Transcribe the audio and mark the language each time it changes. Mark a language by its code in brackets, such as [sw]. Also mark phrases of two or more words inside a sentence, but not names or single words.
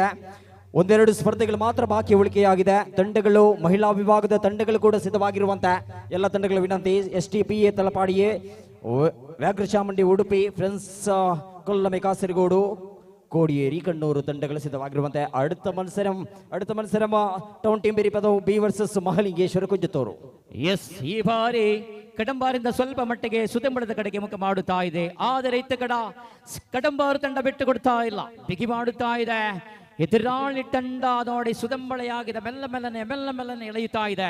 [kn] 1-2 ಸ್ಪರ್ಧೆಗಳು ಮಾತ್ರ ಬಾಕಿ ಉಳಿಕೆಯಾಗಿದೆ. ತಂಡಗಳು ಮಹಿಳಾ ವಿಭಾಗದ ತಂಡಗಳು ಕೂಡ ಸಿದ್ಧವಾಗಿರುವಂತೆ ಎಲ್ಲ ತಂಡಗಳ ವಿನಂತಿ. STPA ತಲಪಾಡಿಯೇ, ವ್ಯಾಘ್ರಚಾಮುಂಡಿ ಉಡುಪಿ, ಫ್ರೆಂಡ್ಸ್ ಕೊಲ್ಲಮೆ ಕಾಸರಗೋಡು, ಕೋಡಿಯೇರಿ ಕಣ್ಣೂರು ತಂಡಗಳು ಸಿದ್ಧವಾಗಿರುವಂತೆ. [ml] അടുത്ത മത്സരം ടൗൺ ടീം ಬೆರಿಪದವು ಬಿ ವರ್ಸಸ್ ಮಹಾಲಿಂಗೇಶ್ವರ ಕುಂಜತೂರು. [kn] ಎಸ್ ಈ ಬಾರಿ ಕಡಂಬಾರಿಂದ ಸ್ವಲ್ಪ ಮಟ್ಟಿಗೆ ಸುದೆಂಬಳದ ಕಡೆಗೆ ಮುಖ ಮಾಡುತ್ತಾ ಇದೆ. ಆದರೆ ಇತ್ತ ಕಡಂಬಾರು ತಂಡ ಬಿಟ್ಟು ಕೊಡ್ತಾ ಇಲ್ಲ, ಬಿಗಿ ಮಾಡುತ್ತಾ ಇದೆ. ಎದುರಾಳಿ ತಂಡ ನೋಡಿ ಸುದೆಂಬಳೆಯಾಗಿದೆ, ಮೆಲ್ಲ ಎಳೆಯುತ್ತಾ ಇದೆ.